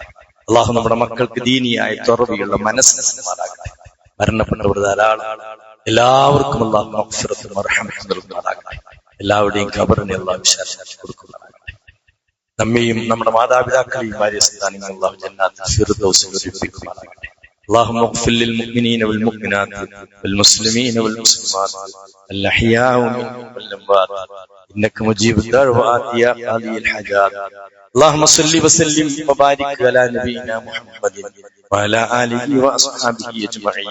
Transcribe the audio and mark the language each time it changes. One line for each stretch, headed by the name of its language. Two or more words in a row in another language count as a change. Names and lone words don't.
Malayalam: അല്ലാഹു നമ്മുടെ മക്കൾക്ക് ദീനിയായ തുറവിയുള്ള മനസ്സ് നൽകുമാറാകട്ടെ. മരണപ്പെട്ടവർ ധാരാളം, എല്ലാവർക്കും അല്ലാഹു മഗ്ഫിറത്തും മർഹമത്തും നൽകുമാറാകട്ടെ. എല്ലാവരുടെയും ഖബറിനെ അല്ലാഹു വിശാലമാക്കി കൊടുക്കുമാറാകട്ടെ. നമ്മയും നമ്മുടെ മാതാപിതാക്കളെയും ഭാര്യ സന്താനങ്ങളെയും അല്ലാഹു ജന്നാത്തുൽ ഫിർദൗസിൽ ഒരുമിപ്പിക്കുമാറാകട്ടെ.
Arabic: اللهم اغفر للمؤمنين والمؤمنات والمسلمين والمسلمات الأحياء منهم والأموات إنك مجيب الدعوات يا قاضي الحاجات. اللهم صل وسلم وبارك على نبينا محمد وعلى آله وأصحابه أجمعين.